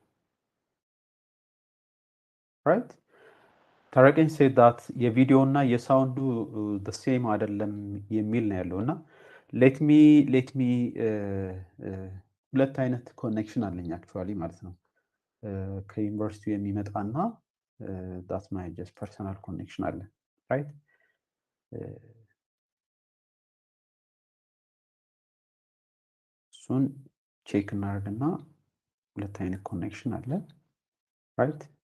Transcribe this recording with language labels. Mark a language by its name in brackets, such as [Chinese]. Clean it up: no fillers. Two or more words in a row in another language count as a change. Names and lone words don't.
[Amharic] right ታረቀኝ [English] said that [Amharic] የቪዲዮ እና የሳውንዱ [English] the same [Amharic] አይደለም የሚል ነው ያለውና ሌትሚ ሁለት አይነት ኮኔክሽን አለኝ አክቹዋሊ ማለት ነው። ከዩኒቨርሲቲው የሚመጣና [English] that my just personal connection [Amharic] አለ ራይት። እሱን ቼክ እናደርግና ሁለት አይነት ኮኔክሽን አለ ራይት።